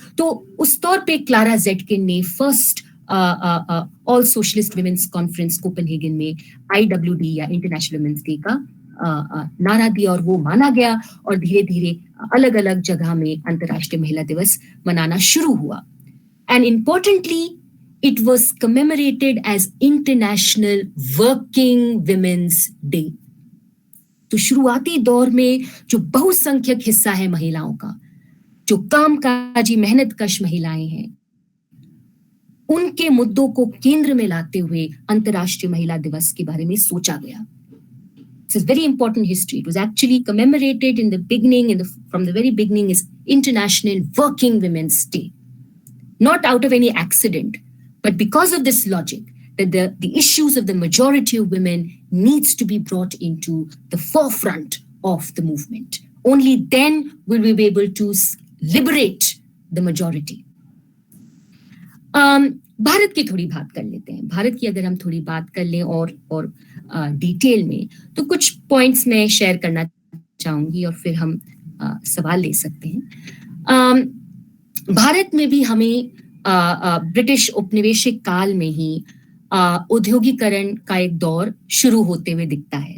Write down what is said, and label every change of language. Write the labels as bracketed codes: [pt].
[hi] तो उस तौर पे क्लारा जेटकिन ने [en] first all socialist women's conference [hi] Copenhagen में IWD या इंटरनेशनल वुमेन्स डे का नारा दिया, और वो माना गया, और धीरे धीरे अलग अलग जगह में अंतर्राष्ट्रीय महिला दिवस मनाना शुरू हुआ। [en] And importantly it was commemorated as International Working Women's Day. [hi] तो शुरुआती दौर में जो बहुसंख्यक हिस्सा है महिलाओं का, जो कामकाजी मेहनतकश महिलाएं हैं, उनके मुद्दों को केंद्र में लाते हुए अंतर्राष्ट्रीय महिला दिवस के बारे में सोचा गया. [en] This is very important history. It was actually commemorated in the beginning, from the very beginning, is International Working Women's Day. Not out of any accident, but because of this logic that the issues of the majority of women needs to be brought into the forefront of the movement. Only then will we be able to liberate the majority. [hi] Bharat की थोड़ी बात कर लेते हैं. भारत की अगर हम थोड़ी बात कर लें और डिटेल में, तो कुछ पॉइंट्स मैं शेयर करना चाहूंगी और फिर हम सवाल ले सकते हैं. भारत में भी हमें ब्रिटिश उपनिवेशिक काल में ही औद्योगिकरण का एक दौर शुरू होते हुए दिखता है.